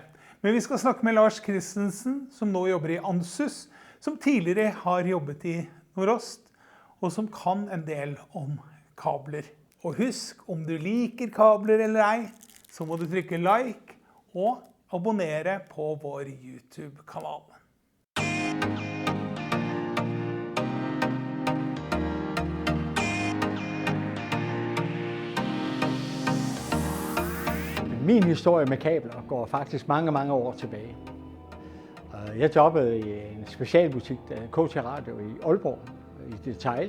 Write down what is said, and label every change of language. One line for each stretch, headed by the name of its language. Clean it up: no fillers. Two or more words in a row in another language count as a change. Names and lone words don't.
Norwegian: Men vi skal snakke med Lars Christensen, som nå jobber i Ansys, som tidligere har jobbet i Nordost, og som kan en del om kabler. Og husk, om du liker kabler eller ei, så må du trykke like og abonnere på vår YouTube-kanal.
Danish: Min historie med kabler går faktisk mange år tilbage. Jeg jobbede i en specialbutik, KT Radio i Aalborg, i Detail.